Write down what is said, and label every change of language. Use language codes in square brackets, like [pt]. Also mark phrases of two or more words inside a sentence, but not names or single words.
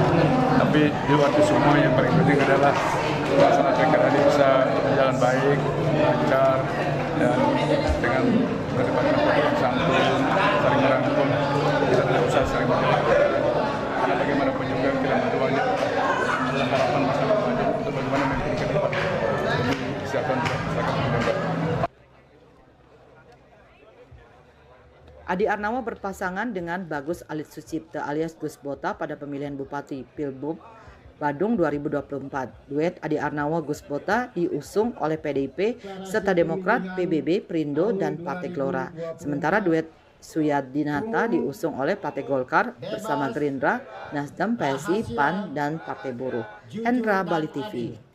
[id] Tapi di waktu semua yang paling penting adalah pelaksanaan pilkada ini bisa berjalan baik, lancar, dan dengan berkepanjangan protokol santun, saling merangkul, kita tidak usah saling menjelaskan. Karena bagaimanapun juga kita berdoanya adalah harapan masyarakat Badung untuk bagaimana memimpin ke depan demi kesehatan masyarakat Badung. Adi Arnawo berpasangan dengan Bagus Alit Sucipta alias Gus Bota pada pemilihan Bupati Pilbub Badung 2024. Duet Adi Arnawo Gus Bota diusung oleh PDIP serta Demokrat, PBB, Perindo, dan Partai Gelora. Sementara duet Suyadinata diusung oleh Partai Golkar bersama Gerindra, Nasdem, PSI, PAN, dan Partai Buruh. Hendra, Bali TV.